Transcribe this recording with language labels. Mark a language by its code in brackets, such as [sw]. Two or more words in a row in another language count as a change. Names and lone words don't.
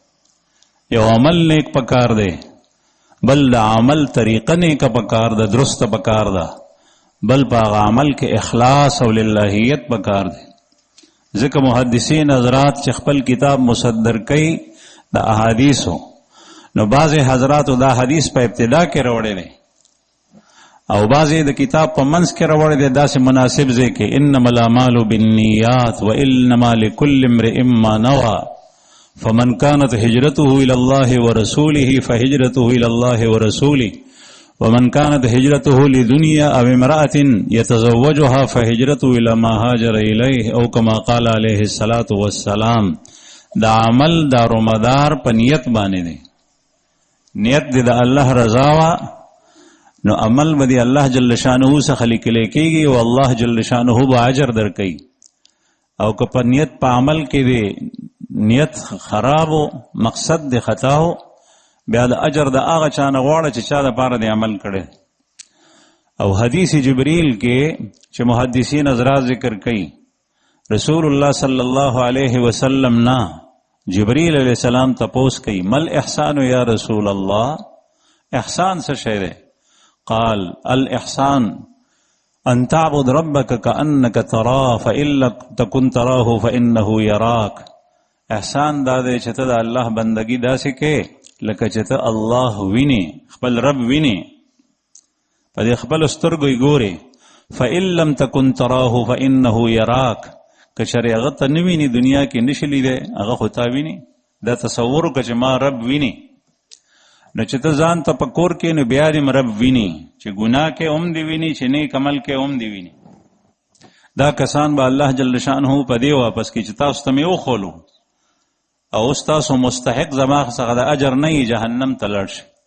[ps] یو عمل نیک پکار دی، بل د عمل طریقه نیکه پکار ده، درسته پکار ده، بل په هغه عمل کې اخلاص او للهیت پکار دی. ځکه محدثین حضرات چې خپل کتاب مصدر کوي د احادیثو، نو بعضې حضراتو دا حدیث په ابتدا کې راوړی دی او بعضې د کتاب په منځ کې راوړی دی داسې مناسب ځای کې، [ar] انما الاعمال بالنیات وانما لکل امرئ ما نوى فمن كانت هجرته الى الله ورسوله فهجرته الى الله ورسوله ومن كانت هجرته لدنيا او امرأة يتزوجها فهجرته الى ما هاجر اليه او كما قال عليه الصلاة والسلام. [ps] دا عمل دارومدار په نیت باندې دی، نیت دی د الله رضا وا، نو عمل به دی الله [ar] جل شانه [ps] څخه لیکلی کېږي او الله [ar] جل شانه [ps] به اجر درکوي. او که په نیت په عمل کې دی نیت خراب و، مقصد دی خطا و، بیا د اجر د هغه چا نه غواړه چې چا دپاره دی عمل کړی. او حدیث جبریل کې چې محدثین حضرات ذکر کوي، رسول الله [ar] صلی الله علیه وسلم [ps] نه جبریل [ar] علیہ السلام [ps] تپوس کوي [ar] مل احسان یا رسول الله، [ps] احسان څه شی دی؟ [ar] قال الاحسان ان تعبد ربك كأنك تراه فإن لم تكن تراه فإنه يراك. [ps] احسان دا دی چې ته د الله بندگی داسې کې لکه چې ته الله ویني، خپل رب ویني، په دې خپل سترګو یې ګورې. [ar] فإن لم تكن تراه فإنه يراك، [ps] که چېرې هغه ته نه ویني، دنیا کې نشي لیدی، هغه خو تا ویني. دا تصور وکړه چې ما رب ویني، نو چې ته ځان ته په کور کې نو بیا دې رب ویني، چې ګناه کې هم دې ویني، چې نیک عمل کې هم دې ویني. دا کسان به الله [ar] جل شانه [ps] په دې واپس کړي چې تاسو ته مې وښولو او اوس تاسو مستحق زما څخه د اجر نه یې، جهنم ته لاړ شئ.